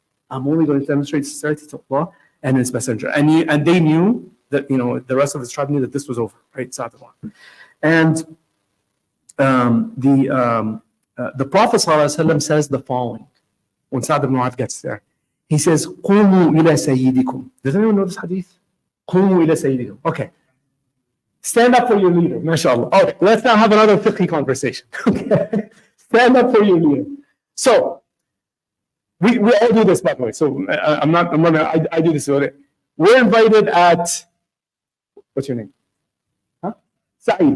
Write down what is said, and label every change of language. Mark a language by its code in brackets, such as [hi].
[en] I'm only going to demonstrate sincerity to Allah and His Messenger. And they knew that, the rest of his tribe knew that this was over, right? And the Prophet ﷺ says the following when Sa'd ibn Mu'adh gets there. [ar] He says, قُومُوا إِلَى سَيِّدِكُمْ. [en] Does anyone know this hadith? [ar] قُومُوا إِلَى سَيِّدِكُمْ. [en] Okay. Stand up for your leader, mashallah. Okay, let's now have another fiqh conversation. Okay. Stand up for your leader. So, we all do this, by the way. So, I do this. We're invited at, what's your name? Sa'id.